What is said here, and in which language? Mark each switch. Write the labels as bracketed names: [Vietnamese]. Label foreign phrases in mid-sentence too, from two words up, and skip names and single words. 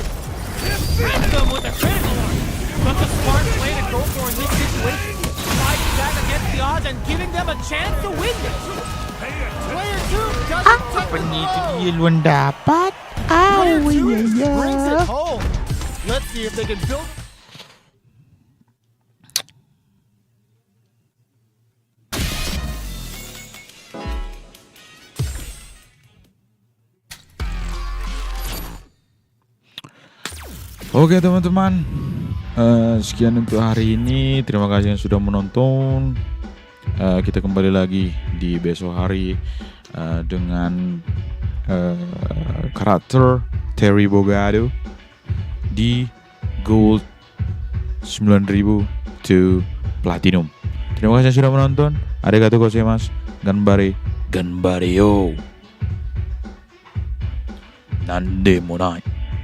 [English] Hit them with the critical art. But the smart play to go for in this situation. Fighting back against the odds and giving them a chance to win this. Player 2 doesn't take the blow. [Indonesian] Yun dapat. [English] Player 2 brings it home. Let's see if they can build. [Indonesian] Oke teman-teman, sekian untuk hari ini. Terima kasih yang sudah menonton. Kita kembali lagi di besok hari dengan karakter Terry Bogado di Gold 9000 to Platinum. Terima kasih yang sudah menonton. [Japanese] ありがとうございます. 頑張れ、頑張れよ。なんでもない.